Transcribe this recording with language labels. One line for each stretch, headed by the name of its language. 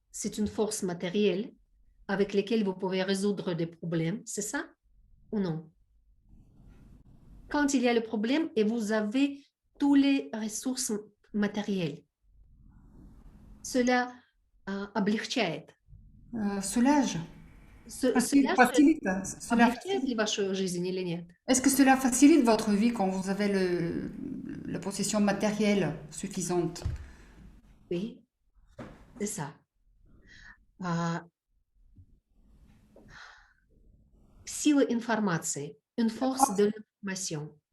French: C'est une force matérielle avec laquelle vous pouvez résoudre des problèmes, c'est ça ou non? Quand il y a le problème et vous avez toutes les ressources matérielles, cela
Russian: облегчает.
French: Soulage, Cela facilite.
Russian: облегчает ли вашу жизнь или нет?
French: Est-ce que cela facilite votre vie quand vous avez la possession matérielle suffisante? Oui, c'est ça.
Russian: А, Сила информации,
French: une force de l'information.